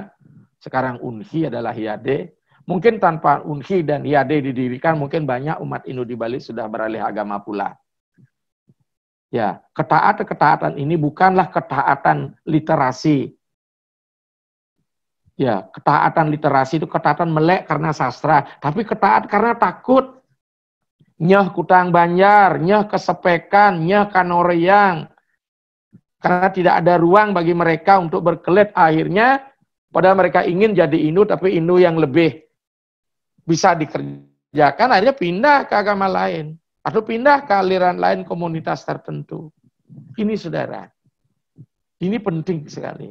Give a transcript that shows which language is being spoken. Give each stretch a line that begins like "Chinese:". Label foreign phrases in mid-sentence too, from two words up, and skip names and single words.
Indonesian: Sekarang UNHI adalah HIAD. Mungkin tanpa UNHI dan HIAD didirikan, mungkin banyak umat Hindu di Bali sudah beralih agama pula. Ya, ketaatan ini bukanlah ketaatan literasi. Ya, ketaatan literasi itu ketaatan melek karena sastra, tapi ketaat karena takut.
Balinese: Nyeh kutang banjar, nyeh kesepekan, nyeh kanoreang.
Indonesian: Karena tidak ada ruang bagi mereka untuk berkelit akhirnya, padahal mereka ingin jadi Hindu, tapi Hindu yang lebih bisa dikerjakan, akhirnya pindah ke agama lain. Atau pindah ke aliran lain komunitas tertentu. Ini saudara. Ini penting sekali.